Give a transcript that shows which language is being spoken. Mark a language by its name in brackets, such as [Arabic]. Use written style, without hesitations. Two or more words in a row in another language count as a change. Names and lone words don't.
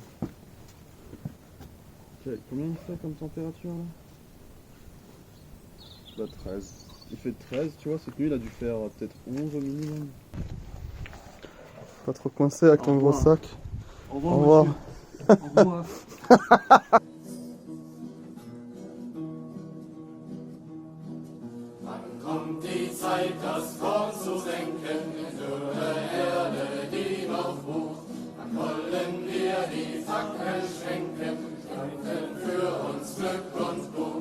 [French] Combien il fait comme température là? Bah 13. Il fait 13, tu vois, cette nuit il a dû faire peut-être 11 au minimum. Pas trop coincé avec ton gros sac. Au Au revoir. Au revoir. [German] Kommt die Zeit, das Korn zu senken, in dürre Erde, die noch wucht. Dann wollen wir die Fackel schwenken, schwenken für uns Glück und Gut.